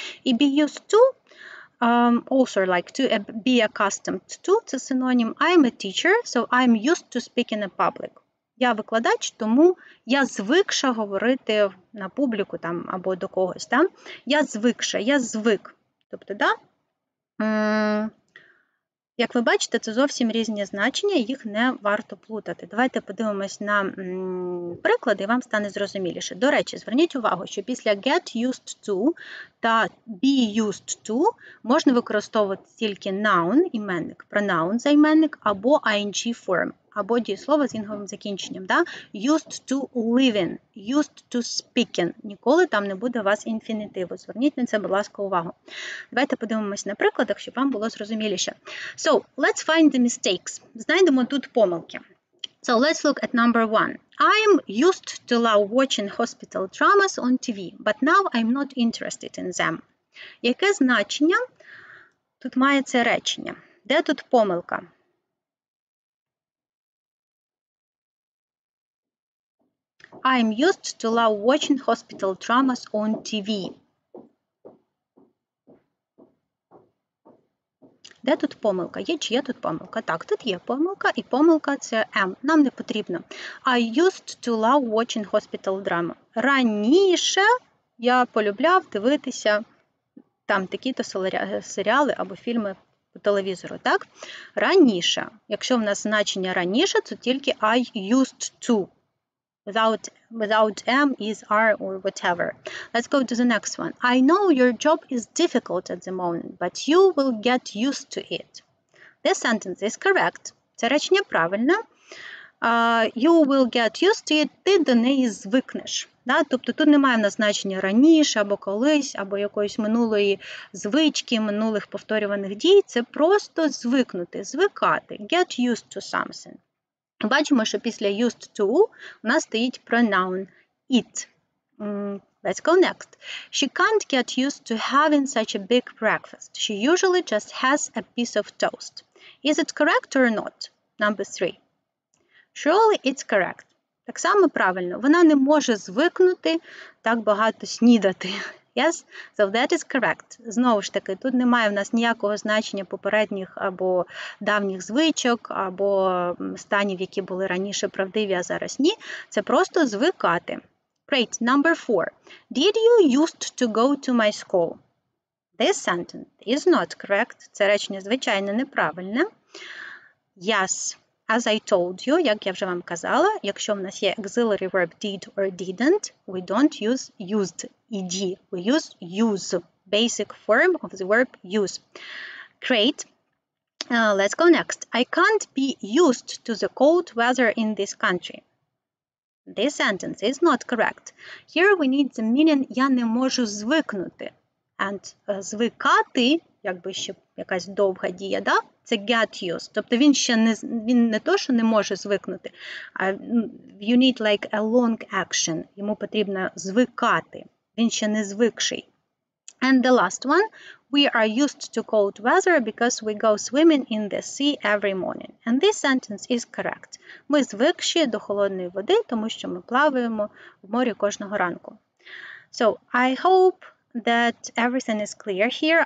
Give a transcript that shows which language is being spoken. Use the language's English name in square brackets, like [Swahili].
[English] І be used to also like to be accustomed to – [Ukrainian] це синонім. [English] I'm a teacher, so I'm used to speak in a public. [Ukrainian] Я викладач, тому я звикша говорити на публіку там, або до когось. Да? Я звикша, я звик. Тобто, да? Як ви бачите, це зовсім різні значення, їх не варто плутати. Давайте подивимось на приклади, і вам стане зрозуміліше. До речі, зверніть увагу, що після get used to та be used to можна використовувати тільки noun, іменник, pronoun, займенник, або ing form, або дієслово з інговим закінченням. Да? [English] Used to living, used to speaking. [Ukrainian] Ніколи там не буде у вас інфінітиву. Зверніть на це, будь ласка, увагу. Давайте подивимось на прикладах, щоб вам було зрозуміліше. [English] So, let's find the mistakes. [Ukrainian] Знайдемо тут помилки. [English] So, let's look at number 1. I'm used to love watching hospital dramas on TV, but now I'm not interested in them. [Ukrainian] Яке значення тут має це речення? Де тут помилка? [English] I'm used to love watching hospital dramas on TV. [Ukrainian] Де тут помилка? Є чи є тут помилка? Так, тут є помилка, і помилка – це am. Нам не потрібно. [English] I used to love watching hospital drama. [Ukrainian] Раніше я полюбляв дивитися там такі-то серіали або фільми по телевізору, так? Раніше. Якщо в нас значення раніше, це тільки [English] I used to. Without am, is, are, or whatever. Let's go to the next one. I know your job is difficult at the moment, but you will get used to it. This sentence is correct. [Ukrainian] Це речення правильне. [English] You will get used to it. [Ukrainian] Ти до неї звикнеш. Да? Тобто тут немає в нас значення раніше, або колись, або якоїсь минулої звички, минулих повторюваних дій. Це просто звикнути, звикати. [English] Get used to something. [Ukrainian] Бачимо, що після used to у нас стоїть pronoun it. [English] Let's go next. She can't get used to having such a big breakfast. She usually just has a piece of toast. Is it correct or not? Number 3. Surely it's correct. [Ukrainian] Так само правильно. Вона не може звикнути так багато снідати. [English] Yes? So that is correct. [Ukrainian] Знову ж таки, тут немає в нас ніякого значення попередніх або давніх звичок, або станів, які були раніше правдиві, а зараз ні. Це просто звикати. [English] Great. Number 4. Did you used to go to my school? This sentence is not correct. [Ukrainian] Це речення, звичайно, неправильне. [English] Yes. As I told you, [Ukrainian] як я вже вам казала, якщо в нас є [English] auxiliary verb did or didn't, we don't use used, ed. We use, basic form of the verb use. Great. Let's go next. I can't be used to the cold weather in this country. This sentence is not correct. Here we need the meaning [Ukrainian] я не можу звикнути. And звикати, якби ще якась довга дія, да? Це get used. Тобто він не то, що не може звикнути, а [English] you need like a long action. [Ukrainian] Йому потрібно звикати. Він ще не звикший. [English] And the last one. We are used to cold weather because we go swimming in the sea every morning. And this sentence is correct. [Ukrainian] Ми звикші до холодної води, тому що ми плаваємо в морі кожного ранку. [English] So, I hope that everything is clear here.